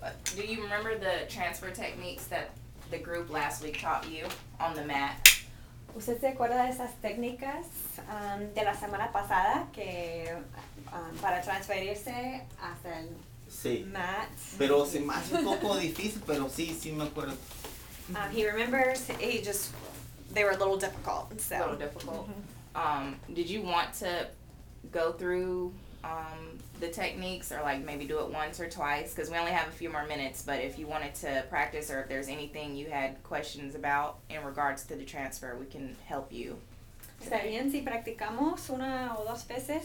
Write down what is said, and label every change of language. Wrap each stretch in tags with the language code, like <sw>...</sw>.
<en>So do you remember the transfer techniques that the group last week taught you on the mat?</en> <es>¿Usted se acuerda de esas técnicas de la semana pasada que para transferirse hasta el Sí.</es> <en>mat?</en> <es>Pero se me hace un poco difícil, pero sí me acuerdo.</es> <en>He remembers, they were a little difficult, A so. little difficult. Did you want to go through the techniques, or like maybe do it once or twice? Because we only have a few more minutes, but if you wanted to practice, or if there's anything you had questions about in regards to the transfer, we can help you.</en> <es>¿Está bien si practicamos una o dos veces</es>